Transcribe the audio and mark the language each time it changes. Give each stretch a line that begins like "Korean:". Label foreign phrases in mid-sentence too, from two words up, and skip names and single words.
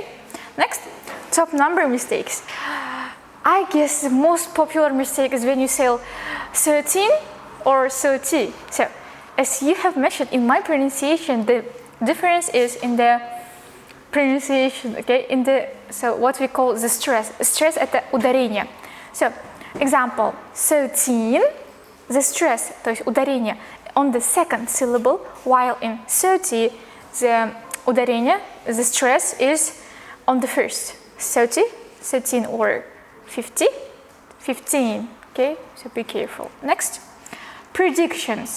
English: Next, top number mistakes. I guess the most popular mistake is when you say 13 or 30. So, as you have mentioned in my pronunciation, the difference is in the pronunciation, okay, so what we call the stress. Stress at the ударение. So, example, 13, the stress,
Russian: то есть ударение,
English: on the second syllable, while in 30, the ударение, the stress is on the first. 30, 13 or 50, 15, okay, so be careful. Next, predictions.